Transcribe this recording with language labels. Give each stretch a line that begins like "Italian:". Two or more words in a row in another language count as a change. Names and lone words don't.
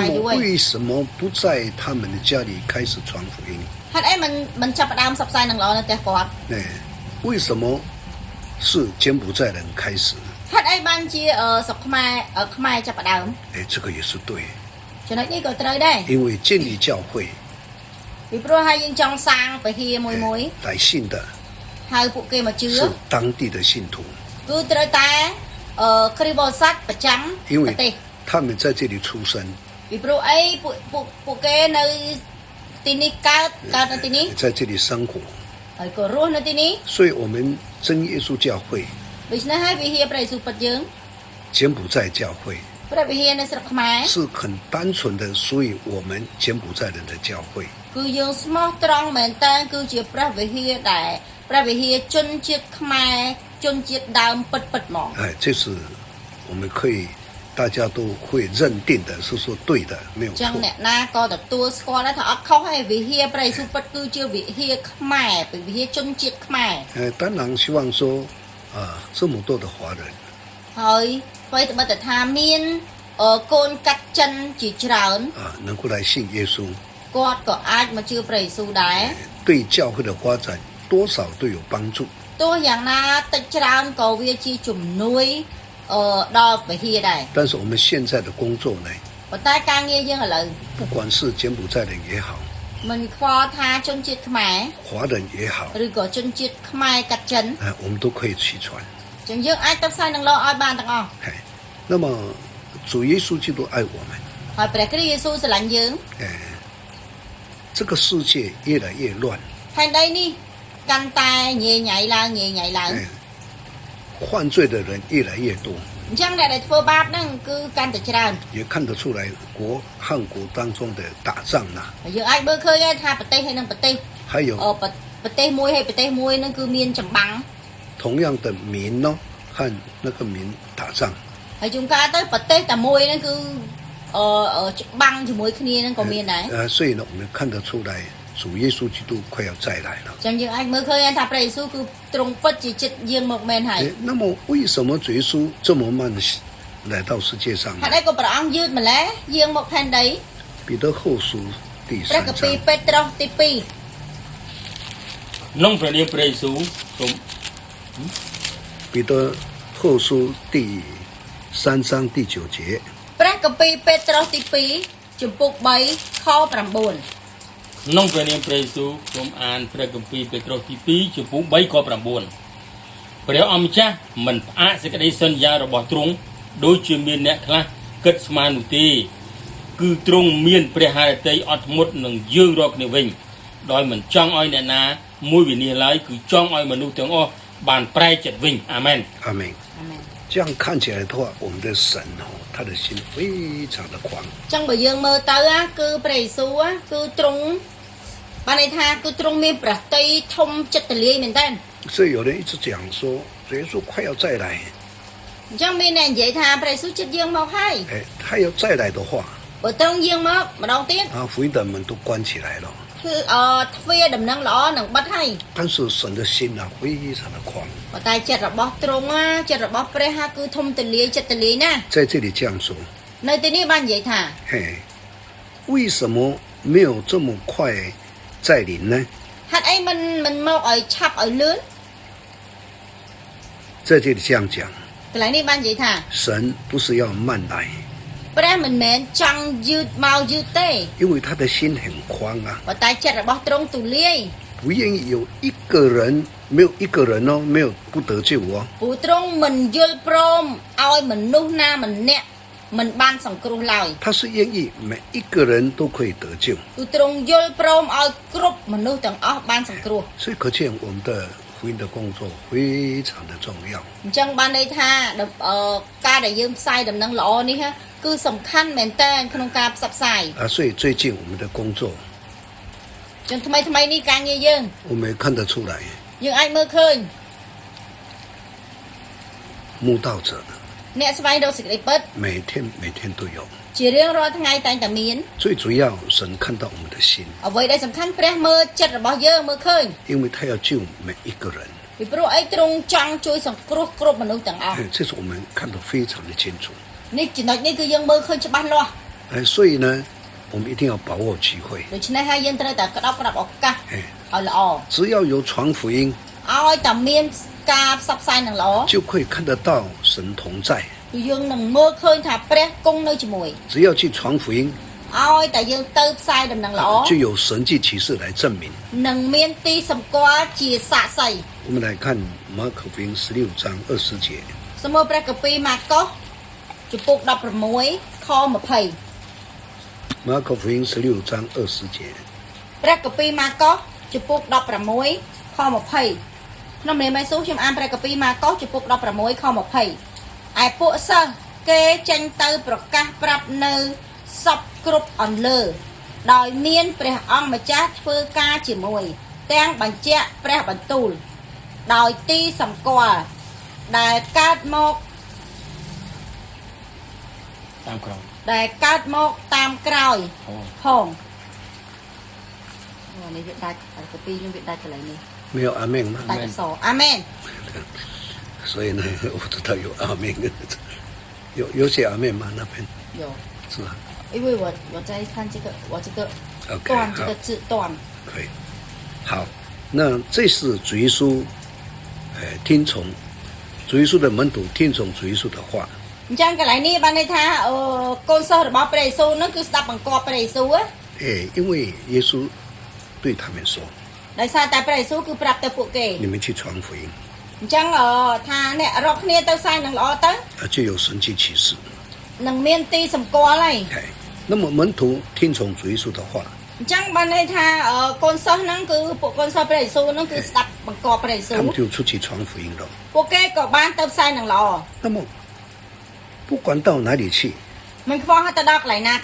Khmer: ខ្មែរយូរ
Chinese: 么
Khmer: ហើយ
Chinese: 为什么不在他们的家里开始传福音？
Khmer: ហេតុអីមិនចាប់ផ្ដើមផ្សព្វផ្សាយនឹងល្អនៅផ្ទះគាត់
Chinese: 为什么是柬埔寨人开始？
Khmer: ហេតុអីបានជាស្រុកខ្មែរចាប់ផ្ដើម
Chinese: 这个也是对，
Khmer: ចំណុចនេះក៏ត្រូវដែរ
Chinese: 因为建立教会
Khmer: ពីព្រោះហើយយើងចង់សាងពហិមួយ
Chinese: 来信的
Khmer: ហៅពួកគេមកជឿ
Chinese: 是当地的信徒，
Khmer: គឺត្រូវតែគ្រីស្ទបរិស័ទប្រចាំ
Chinese: 因
Khmer: ប្រទេស
Chinese: 为他们在这里出生，
Khmer: ពីព្រោះអីពួកគេនៅទីនេះកើតនៅទីនេះ
Chinese: 在这里生活，
Khmer: ហើយក៏រស់នៅទីនេះ
Chinese: 所以我们真耶稣教会、
Khmer: ដូច្នេះហើយវិហារព្រះយេស៊ូវពិតយើង
Chinese: 柬埔寨教会
Khmer: ព្រះវិហារនៅស្រុកខ្មែរ
Chinese: 是很单纯的，所以我们柬埔寨人的教会。
Khmer: គឺយើងស្មោះត្រង់មែនតើគឺជាព្រះវិហារដែលព្រះវិហារជនជាតិខ្មែរជនជាតិដើមពិតហ្មង
Chinese: 这是我们可以大家都会认定的，是说对的，没有
Khmer: ចឹង
Chinese: 错。
Khmer: អ្នកណាក៏ទទួលស្គាល់ដែរថាអត់ខុសហើយវិហារព្រះយេស៊ូវពិតគឺជាវិហារខ្មែរវិហារជនជាតិខ្មែរ
Chinese: 当然希望说这么多的华人
Khmer: ហើយអ្វីត្បិតតែថាមានកូនកាត់ចិនជាច្រើន
Chinese: 能够来信耶稣，
Khmer: គាត់ក៏អាចមកជឿព្រះយេស៊ូវដែរ
Chinese: 对教会的发展多少都有帮助。
Khmer: ទោះយ៉ាងណាតិចច្រើនក៏វាជាជំនួយដល់វិហារដែរ
Chinese: 但是我们现在的工作呢，
Khmer: ប៉ុន្តែការងារយើងឥឡូវ
Chinese: 不管是柬埔寨人也好，
Khmer: មិនខ្វល់ថាជនជាតិខ្មែរ
Chinese: 华人也好，
Khmer: ឬក៏ជនជាតិខ្មែរកាត់ចិន
Chinese: 我们都可以去传。
Khmer: ចឹងយើងអាចទៅផ្សាយនឹងលោកឲ្យបានទាំងអស់
Chinese: 那么主耶稣基督爱我们，
Khmer: ហើយព្រះគ្រីស្ទយេស៊ូវស្រឡាញ់យើង
Chinese: 这个世界越来越乱，
Khmer: ផែនដីនេះកាន់តែញ៉េញ៉ៃឡើង
Chinese: 犯罪的人越来越多，
Khmer: អញ្ចឹងអ្នកដែលធ្វើបាបហ្នឹងគឺកាន់តែច្រើន
Chinese: 也看得出来汉国当中的打仗啦，
Khmer: ហើយយើងអាចមើលឃើញថាប្រទេសហើយនឹងប្រទេស
Chinese: 还有
Khmer: ប្រទេសមួយហើយប្រទេសមួយហ្នឹងគឺមានចម្បាំង
Chinese: 同样的民呢和那个民打仗，
Khmer: ហើយជួនកាលទៅប្រទេសតែមួយហ្នឹងគឺច្បាំងជាមួយគ្នាហ្នឹងក៏មានដែរ
Chinese: 所以呢，我们看得出来， 主耶稣基督快要再来了。
Khmer: ចឹងយើងអាចមើលឃើញថាព្រះយេស៊ូវគឺទ្រង់ពិតជាចិត្តយាងមកមែនហើយ
Chinese: 那么为什么主耶稣这么慢来到世界上呢
Khmer: ហេតុអីក៏ព្រះអង្គយឺតម្ល៉េះយាងមកផែនដី
Chinese: 彼得后书第
Khmer: ព្រះគម្ពីរ
Chinese: 3章，
Khmer: ពេត្រុសទី ក្នុងព្រះនាមព្រះយេស៊ូវសូម
Chinese: 彼得后书第3章第9节，
Khmer: 2 ព្រះគម្ពីរពេត្រុសទី2ជំពូក3ខ9 ក្នុងព្រះនាមព្រះយេស៊ូវសូមអានព្រះគម្ពីរពេត្រុសទី2ចំពោះ3ខ9ព្រះអង្គម្ចាស់មិនផ្អាកសេចក្តីសន្យារបស់ទ្រង់ដូចជាមានអ្នកខ្លះគិតស្មាននោះទេគឺទ្រង់មានព្រះハរតីអត់ធ្មត់នឹងយើងរាល់គ្នាវិញដោយមិនចង់ឲ្យអ្នកណាមួយវិនិច្ឆ័យឡើយគឺចង់ឲ្យមនុស្សទាំងអស់បានប្រែចិត្តវិញអាមែន
Chinese: 阿门。
Khmer: អាមែន
Chinese: 这样看起来的话，我们的神哦，他的心非常的宽。
Khmer: ចឹងបើយើងមើលទៅគឺព្រះយេស៊ូវគឺទ្រង់បានន័យថាគឺទ្រង់មានប្រតិធំចិត្តទលាយមែនតើ
Chinese: 所以有人一直讲说，主耶稣快要再来，
Khmer: អញ្ចឹងមានអ្នកនិយាយថាព្រះយេស៊ូវចិត្តយាងមកហើយ
Chinese: 哎，他要再来的话，
Khmer: បើទ្រង់យាងមកម្ដងទៀត
Chinese: 啊，福音的门都关起来了。
Khmer: គឺទ្វារដំណឹងល្អនឹងបិទហើយ
Chinese: 但是神的心啊，非常的宽。
Khmer: ប៉ុន្តែចិត្តរបស់ទ្រង់ចិត្តរបស់ព្រះគឺធំទលាយចិត្តទលាយណាស់
Chinese: 在这里这样说，
Khmer: នៅទីនេះបាននិយាយថា
Chinese: 嘿，为什么没有这么快再临呢？
Khmer: ហេតុអីមិនមកឲ្យឆាប់ឲ្យលឿន
Chinese: 在这里这样讲，
Khmer: កន្លែងនេះបាននិយាយថា
Chinese: 神不是要慢来，
Khmer: ព្រះមិនមែនចង់យឺតមកយឺតទេ
Chinese: 因为他的心很宽啊，
Khmer: ប៉ុន្តែចិត្តរបស់ទ្រង់ទូលាយ
Chinese: 不愿意有一个人没有一个人哦，没有不得救哦。
Khmer: ព្រោះទ្រង់មិនយល់ព្រមឲ្យមនុស្សណាម្នាក់មិនបានសង្គ្រោះឡើយ
Chinese: 他是愿意每一个人都可以得救，
Khmer: គឺទ្រង់យល់ព្រមឲ្យគ្រប់មនុស្សទាំងអស់បានសង្គ្រោះ
Chinese: 所以可见我们的福音的工作非常的重要。
Khmer: អញ្ចឹងបានន័យថាការដែលយើងផ្សាយដំណឹងល្អនេះគឺសំខាន់មែនតើក្នុងការផ្សព្វផ្សាយ
Chinese: 啊，所以最近我们的工作，
Khmer: ចឹងថ្មីនេះការងារយើង
Chinese: 我们也看得出来，
Khmer: យើងអាចមើលឃើញ
Chinese: 慕道者
Khmer: អ្នកស្វែងរកសេចក្តីពិត
Chinese: 每天都有。
Khmer: ជារៀងរាល់ថ្ងៃតែងតែមាន
Chinese: 最主要，神看到我们的心，
Khmer: អ្វីដែលសំខាន់ព្រះមើលចិត្តរបស់យើងមើលឃើញ
Chinese: 因为他要救每一个人，
Khmer: ពីព្រោះអីទ្រង់ចង់ជួយសង្គ្រោះគ្រប់មនុស្សទាំងអស់
Chinese: 哎，这是我们看得非常的清楚。
Khmer: នេះចំណុចនេះគឺយើងមើលឃើញច្បាស់លាស់
Chinese: 哎，所以呢，我们一定要把握机会，
Khmer: ដូច្នេះហើយយើងត្រូវតែក្តាប់ឱកាស
Chinese: 哎，
Khmer: ឲ្យល្អ
Chinese: 只要有传福音，
Khmer: ឲ្យតែមានការផ្សព្វផ្សាយនឹងល្អ
Chinese: 就可以看得到神同在。
Khmer: គឺយើងនឹងមើលឃើញថាព្រះគង់នៅជាមួយ
Chinese: 只要去传福音，
Khmer: ឲ្យតែយើងទៅផ្សាយដំណឹងល្អ
Chinese: 就有神迹奇事来证明。
Khmer: នឹងមានទីសម្គាល់ជាសាក្សី
Chinese: 我们来看马可福音16章20节。
Khmer: សម្រាប់ព្រះគម្ពីរម៉ាកុសជំពូក16ខ20
Chinese: 马可福音16章20节，
Khmer: ព្រះគម្ពីរម៉ាកុសជំពូក16ខ20ក្នុងនាមយេស៊ូវខ្ញុំអានព្រះគម្ពីរម៉ាកុសជំពូក16ខ20ឯពួកសិស្សគេចេញទៅប្រកាសប្រាប់នៅសពគ្រប់អន្លើដោយមានព្រះអង្គម្ចាស់ធ្វើការជាមួយទាំងបញ្ជាក់ព្រះបន្ទូលដោយទីសម្គាល់ដែលកើតមក តាមក្រោយ តាមក្រោយ អូ ផងនេះវាដាច់កពីខ្ញុំវាដាច់កន្លែងនេះ
Chinese: 没有阿门吗？
Khmer: ដាច់អក្សរអាមែន
Chinese: 所以呢，我知道有阿门，有写阿门吗？那边有是吧因为我在看这个我这个？OK，段这好个，字段可以。好，那这是主耶稣，听从主耶稣的门徒听从主耶稣的话，
Khmer: អញ្ចឹងកន្លែងនេះបានន័យថាកូនសិស្សរបស់ព្រះយេស៊ូវហ្នឹងគឺស្ដាប់បង្គាប់ព្រះយេស៊ូវ
Chinese: 因为耶稣对他们说，
Khmer: ដោយសារតែព្រះយេស៊ូវគឺប្រាប់ទៅពួកគេ
Chinese: 你们去传福音，
Khmer: អញ្ចឹងថាអ្នករកគ្នាទៅផ្សាយនឹងល្អទៅ
Chinese: 就有神迹奇事。
Khmer: នឹងមានទីសម្គាល់ហើយ
Chinese: 哎，那么门徒听从主耶稣的话，
Khmer: អញ្ចឹងបានន័យថាកូនសិស្សហ្នឹងគឺពួកកូនសិស្សព្រះយេស៊ូវហ្នឹងគឺស្ដាប់បង្គាប់ព្រះយេស៊ូវ
Chinese: 他们就出去传福音了。
Khmer: ពួកគេក៏បានទៅផ្សាយនឹងល្អ
Chinese: 那么不管到哪里去，
Khmer: មិនខ្វល់ទៅដល់កន្លែងណាទេ